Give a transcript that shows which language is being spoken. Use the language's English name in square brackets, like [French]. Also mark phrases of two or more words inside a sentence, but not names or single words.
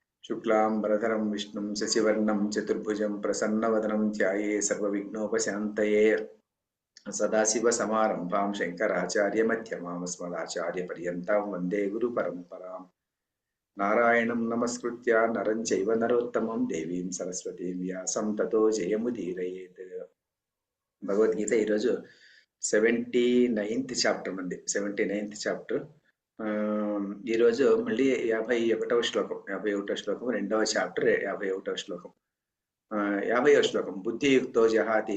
[Sanskrit] शुक्लांबरधरं विष्णुं शशिवर्णं चतुर्भुजं प्रसन्नवदनं ध्याये सर्वविघ्नोपशान्तये सदाशिवसमारम्भां शङ्कराचार्यमध्यमाम् अस्मदाचार्यपर्यन्तां वन्दे गुरुपरम्पराम् नारायणं नमस्कृत्य नरं चैव नरोत्तमं देवीं सरस्वतीं व्यासं ततो जयमुदीरयेत् [Telugu] భగవద్గీత ఈరోజు 79th చాప్టర్ ఉంది. 79th చాప్టర్. ఈరోజు మళ్ళీ 51వ శ్లోకం 51వ శ్లోకం రెండవ చాప్టర్ 51వ శ్లోకం 50వ శ్లోకం [Sanskrit] బుద్ధియుక్తో జహాతి.